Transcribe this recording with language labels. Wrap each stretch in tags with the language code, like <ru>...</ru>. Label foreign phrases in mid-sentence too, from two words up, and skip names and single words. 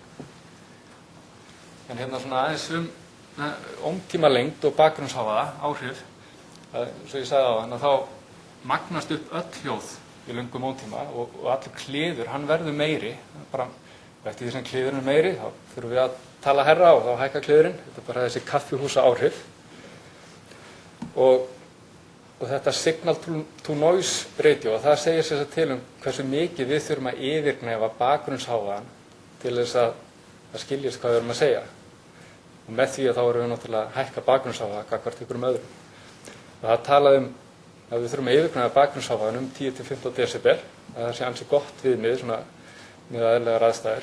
<is>En hérna svona aðeins ómtímalengd og bakgrunnshávaða áhrif, svo ég sagði áðan að þá magnast upp öll hljóð í löngum ómtíma og allur kliður, hann verður meiri. Bara eftir því sem kliðurinn er meiri, þá þurfum við að tala hærra og þá hækkar kliðurinn. Þetta er bara þessi kaffihúsa áhrif. Og þetta</is> <en>signal to noise ratio,</en> <is>það segir sér til hversu mikið við þurfum að yfirgnæfa bakgrunnshávaðan til þess að það skiljist hvað við erum að segja. Og með því að þá erum við náttúrulega að hækka bakgrunnshávaða gagnvart einhverjum öðrum. Og það talaði að við þurfum að yfirgnæfa bakgrunnshávaðan 10-15 decibel, að það sé ansi gott viðmið svona með eðlilegar aðstæður.</is>